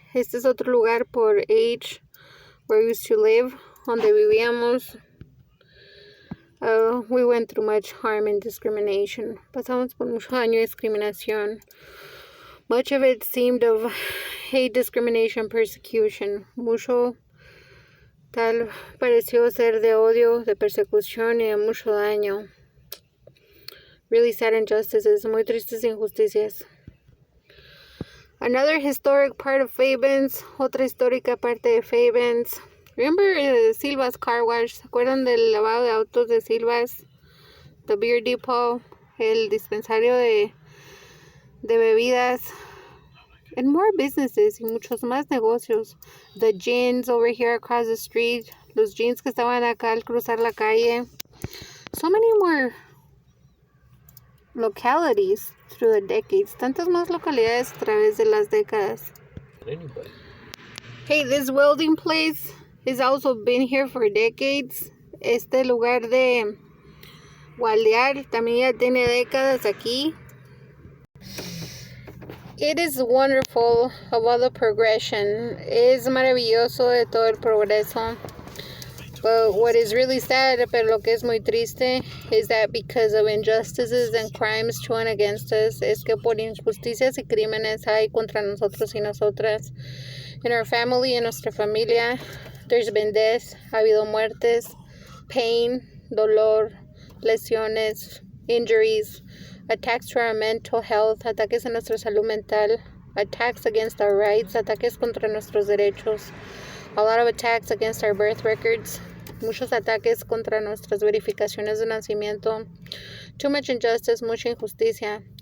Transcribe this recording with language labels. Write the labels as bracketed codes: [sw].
[es] Este es otro lugar por H, [en] where we used to live, [es] donde vivíamos. [en] We went through much harm and discrimination. [es] Pasamos por mucho daño y discriminación. [en] Much of it seemed of hate, discrimination, persecution. [es] Mucho tal pareció ser de odio, de persecución y de mucho daño. [en] Really sad injustices, [es] muy tristes injusticias. [en] Another historic part of Fabens, [es] otra histórica parte de Fabens. [en] Remember Silva's Car Wash? [es] ¿Se acuerdan del lavado de autos de Silva's? The Beer Depot, el dispensario de bebidas. [en] And more businesses [es] y muchos más negocios. [en] The jeans over here across the street. [es] Los jeans que estaban acá al cruzar la calle. [en] So many more localities through the decades. [es] Tantas más localidades a través de las décadas. [en] Anybody. Hey, this welding place has also been here for decades. [es] Este lugar de waldear también ya tiene décadas aquí. [en] It is wonderful of all the progression. [es] Es maravilloso de todo el progreso. [en] But what is really sad, [es] pero lo que es muy triste, [en] is that because of injustices and crimes thrown against us, [es] es que por injusticias y crímenes hay contra nosotros y nosotras. [en] In our family, [es] en nuestra familia, [en] there's been death, [es] ha habido muertes, [en] pain, [es] dolor, lesiones, [en] injuries, attacks to our mental health, [es] ataques a nuestra salud mental, [en] attacks against our rights, [es] ataques contra nuestros derechos, [en] a lot of attacks against our birth records, [es] muchos ataques contra nuestras verificaciones de nacimiento, [en] too much injustice, [es] mucha injusticia.